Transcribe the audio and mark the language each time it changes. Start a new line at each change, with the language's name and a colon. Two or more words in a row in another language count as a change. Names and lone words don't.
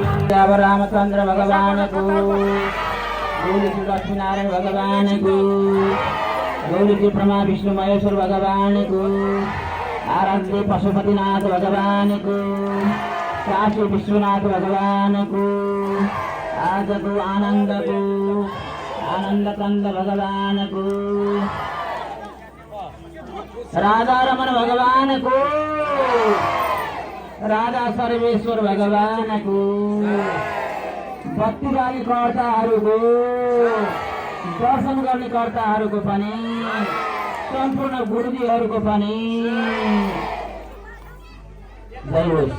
Nepali: अब रामचंद्र भगवान को, गौरी श्री लक्ष्मी नारायण भगवान को, गौरी श्री ब्रह्मा विष्णु महेश्वर भगवान को, आराध्य पशुपतिनाथ भगवान को, काशी विश्वनाथ भगवान को, आज को आनंद कंद भगवान को, राधा रमन भगवान को, राधा सर्वेश्वर भगवान को, भक्तिदारी कर्ताहरूको दर्शन गर्ने कर्ताहरूको पनि सम्पूर्ण गुरुजीहरूको पनि जय होस्।